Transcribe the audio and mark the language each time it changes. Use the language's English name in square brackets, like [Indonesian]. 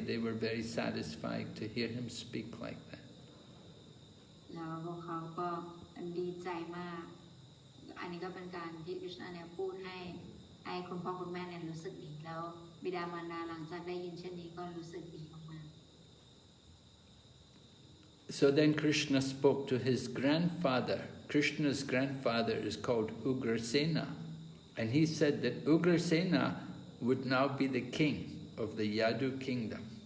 [English] They were very satisfied to hear him speak like that. [Thai] แล้วพวกเขาก็ดีใจมากอันนี้ก็เป็นการที่คริชนาเนี่ยพูดให้คุณพ่อคุณแม่เนี่ยรู้สึกดีแล้วบิดามารดาหลังจากได้ยินเช่นนี้ก็รู้สึกดีมากๆ [English] So then Krishna spoke to his grandfather. Krishna's grandfather is called Ugrasena, and he said that Ugrasena would now be the king of the Yadu kingdom.